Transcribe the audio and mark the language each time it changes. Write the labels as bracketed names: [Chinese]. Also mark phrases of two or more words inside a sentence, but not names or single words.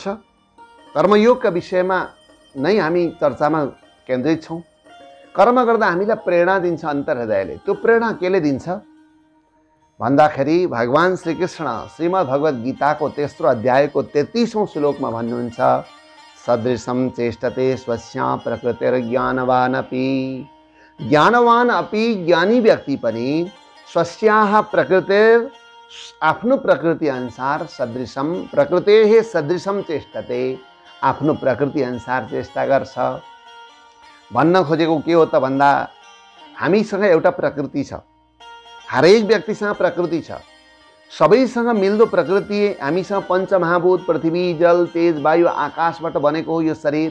[Nepali] कर्मयोगका विषयमा नै हामी चर्चामा केन्द्रित छौँ। कर्म गर्दा हामीलाई प्रेरणा दिन्छ अन्तर्हृदयले। त्यो प्रेरणा केले दिन्छ भन्दाखेरि भगवान श्रीकृष्ण श्रीमद् भगवत गीताको तेस्रो अध्यायको 33औं श्लोकमा भन्नुहुन्छ, [Sanskrit] सदृशं चेष्टते स्वस्या प्रकृतिर्ज्ञानवान् अपि। ज्ञानवान अपि, [Nepali] ज्ञानी व्यक्ति पनि [Sanskrit] स्वस्याः प्रकृतिर, [Nepali] आफ्नो प्रकृति अनुसार [Sanskrit] सदृशम, प्रकृतेः सदृशम चेष्टते, [Nepali] आफ्नो प्रकृति अनुसार चेष्टा गर्छ। भन्न खोजेको के हो त भन्दा हामीसँग एउटा प्रकृति छ। हरेक व्यक्तिसँग प्रकृति छ। सबैसँग मिल्दो प्रकृति हामीसँग पञ्चमहाभूत पृथ्वी, जल, तेज, वायु, आकाशबाट बनेको हो यो शरीर।